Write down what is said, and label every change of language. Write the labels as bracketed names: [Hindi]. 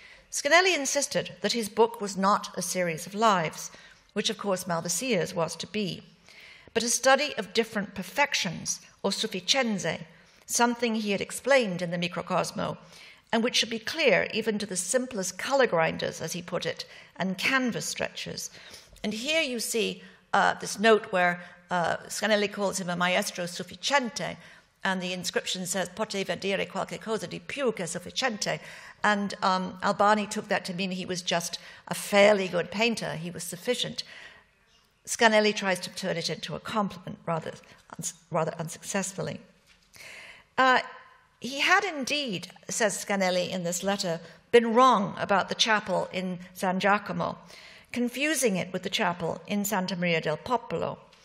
[English] Scanelli insisted that his book was not a series of lives, which of course Malvasia's was to be, but a study of different perfections, or sufficienze, something he had explained in the Microcosmo, and which should be clear even to the simplest colour grinders, as he put it, and canvas stretchers. And here you see this note where Scanelli calls him a [Italian] maestro sufficiente, [English] and the inscription says, [Italian] poteva dire qualche cosa di più che sufficiente. [English] And Albani took that to mean he was just a fairly good painter, he was sufficient. Scanelli tries to turn it into a compliment rather unsuccessfully. He had indeed, says Scanelli in this letter, been wrong about the chapel in San Giacomo, confusing it with the chapel in Santa Maria del Popolo.